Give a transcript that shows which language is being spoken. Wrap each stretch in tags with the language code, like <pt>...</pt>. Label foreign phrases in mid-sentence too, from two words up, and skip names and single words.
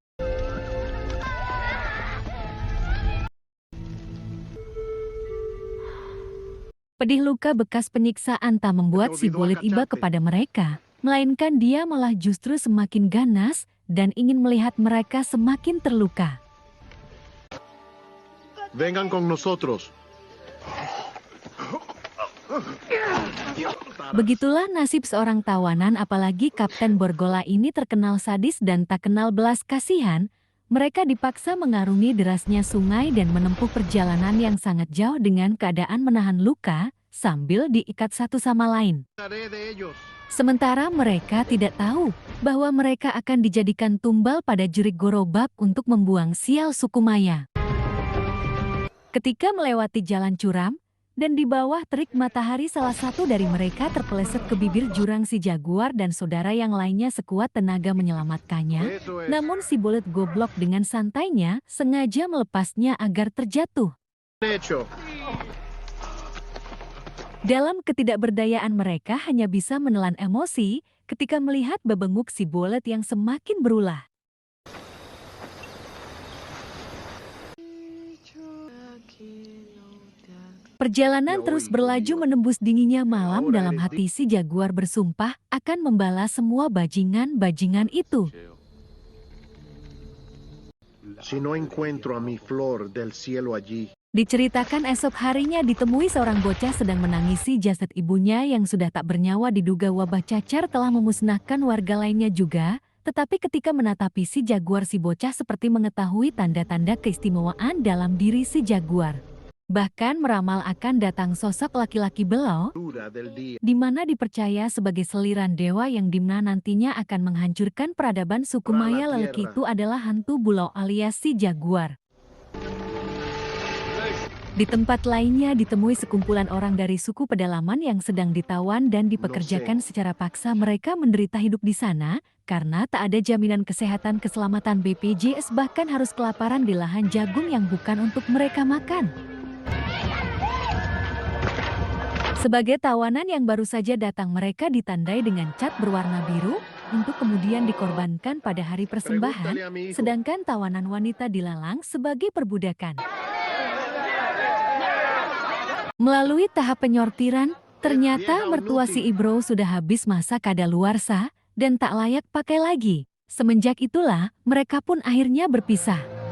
<id>Pedih luka bekas penyiksaan tak membuat si Bulet iba kepada mereka, melainkan dia malah justru semakin ganas dan ingin melihat mereka semakin terluka.</id> <es>Vengan con nosotros.</es> <id>Begitulah nasib seorang tawanan, apalagi Kapten Bargola ini terkenal sadis dan tak kenal belas kasihan. Mereka dipaksa mengarungi derasnya sungai dan menempuh perjalanan yang sangat jauh dengan keadaan menahan luka sambil diikat satu sama lain. Sementara mereka tidak tahu bahwa mereka akan dijadikan tumbal pada jurik Gorobak untuk membuang sial suku Maya. Ketika melewati jalan curam, dan di bawah terik matahari salah satu dari mereka terpeleset ke bibir jurang si jaguar dan saudara yang lainnya sekuat tenaga menyelamatkannya.</id> <es>Eso es.</es> <id>Namun si Bullet goblok dengan santainya sengaja melepasnya agar terjatuh.</id> <es>Hecho.</es> <id>Dalam ketidakberdayaan mereka hanya bisa menelan emosi ketika melihat babenguk si Bullet yang semakin berulah. Perjalanan terus berlaju menembus dinginnya malam. Dalam hati si jaguar bersumpah akan membalas semua bajingan-bajingan itu.</id> <es>Si no encuentro a mi flor del cielo allí,</es> <id>Diceritakan esok harinya ditemui seorang bocah sedang menangisi jasad ibunya yang sudah tak bernyawa. Diduga wabah cacar telah memusnahkan warga lainnya juga. Tetapi ketika menatapi si jaguar, si bocah seperti mengetahui tanda-tanda keistimewaan dalam diri si jaguar. Bahkan meramal akan datang sosok laki-laki belau,</id> <es>dura del día.</es> <id>di mana dipercaya sebagai seliran dewa yang dimana nantinya akan menghancurkan peradaban suku Maya. Lelaki itu adalah hantu bulau alias si jaguar. Di tempat lainnya ditemui sekumpulan orang dari suku pedalaman yang sedang ditawan dan dipekerjakan secara paksa. Mereka menderita hidup di sana karena tak ada jaminan kesehatan keselamatan BPJS, bahkan harus kelaparan di lahan jagung yang bukan untuk mereka makan. Sebagai tawanan yang baru saja datang, mereka ditandai dengan cat berwarna biru untuk kemudian dikorbankan pada hari persembahan,</id> <es>Pregúntale a mi hijo.</es> <id>sedangkan tawanan wanita dilelang sebagai perbudakan. Melalui tahap penyortiran, ternyata mertua si Ibro sudah habis masa kadaluarsa dan tak layak pakai lagi. Semenjak itulah, mereka pun akhirnya berpisah.</id>